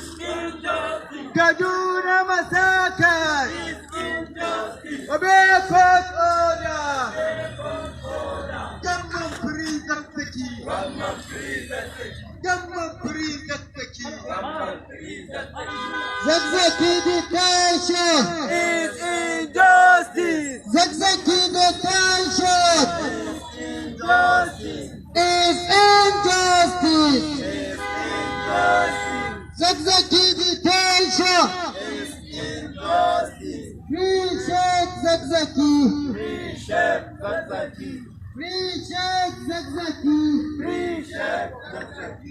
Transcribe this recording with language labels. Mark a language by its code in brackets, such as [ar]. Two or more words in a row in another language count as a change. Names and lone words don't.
[en] Kaduna massacre. Obey court order. Government free Zakzaki. Government free Zakzaki. Zakzaki detention Is injustice. Zakzaki detention Injustice. is injustice. Injustice. Zakzaki detention Injustice. Free Sheikh Zakzaki. Free Sheikh Zakzaki. Free Sheikh Zakzaki. Free Sheikh Zakzaki.